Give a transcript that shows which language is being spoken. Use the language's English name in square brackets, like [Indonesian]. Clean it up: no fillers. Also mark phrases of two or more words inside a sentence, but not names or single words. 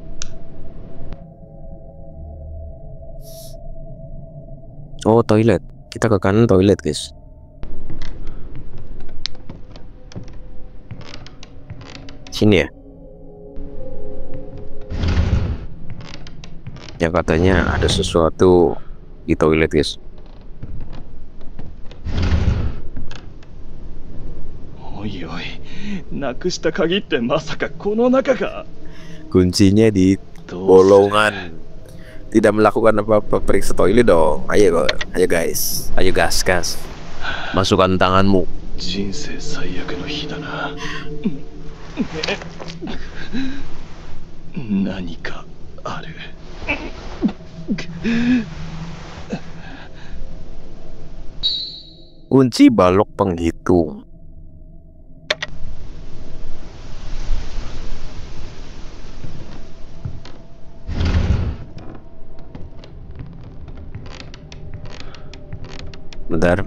[Indonesian] Oh, toilet. Kita ke kanan toilet guys. Sini ya. Yang katanya ada sesuatu di toilet guys. [Japanese] Oi oi, なくした鍵ってまさかこの中か? [Indonesian] Kuncinya di bolongan. Tidak melakukan apa-apa, periksa toilet dong. Ayo guys. Ayo gas. Masukkan tanganmu. [Japanese] 人生最悪の日だな。何かある。 [Indonesian] Kunci balok penghitung. Bentar.